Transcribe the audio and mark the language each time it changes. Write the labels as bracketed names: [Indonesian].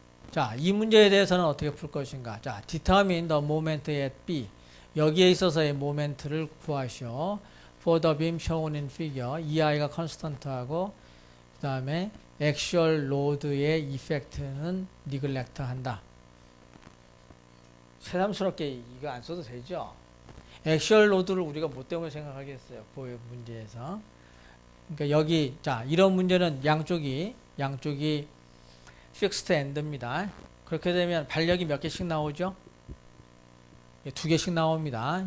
[Korean] 자, 이 문제에 대해서는 어떻게 풀 것인가? [English] 자, determine the moment at B. [Korean] 여기에 있어서의 모멘트를 구하시오. [English] For the beam shown in figure, [Korean] EI가 constant하고 그 다음에 actual load의 effect는 neglect 한다. 새삼스럽게 이거 안 써도 되죠? actual load를 우리가 뭐 때문에 생각하겠어요? 그 문제에서. 그러니까 여기 자 이런 문제는 양쪽이 fixed end입니다. 그렇게 되면 발력이 몇 개씩 나오죠? 2개씩 나옵니다.